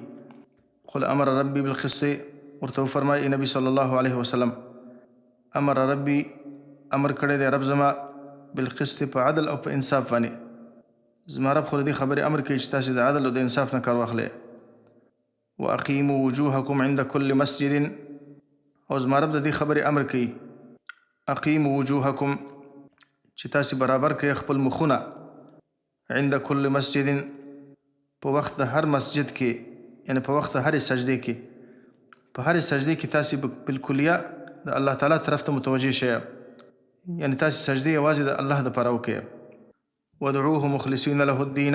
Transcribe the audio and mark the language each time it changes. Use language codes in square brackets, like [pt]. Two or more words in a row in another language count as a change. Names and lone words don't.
[ar] قل امر ربي بالقسط. [ps] ورته وفرمایي نبي [ar] صلی الله علیه وسلم امر ربي [ps] امر کړی دی رب زما بالقسط په عدل او په انصاف باندې. زما رب خو د دې خبرې امر کوي چې تاسې د عدل او د انصاف نه کار واخلئ. [ar] واقیموا وجوهکم عند كل مسجد. [ps] او زما رب د دې خبرې امر کوي [ar] اقیموا وجوهکم [ps] چې تاسې برابر کوئ خپل مخونه [ar] عند كل مسجد [ps] په وخت د هر مسجد کې یعنی په وخت د هرې سجدې کې په هرې سجدې کې تاسې بالکلیه د الله تعالی طرف ته متوجه شئ یعنی تاسې سجدې یوازې د الله دپاره وکړئ. [ar] ودعوه مخلصین له الدین.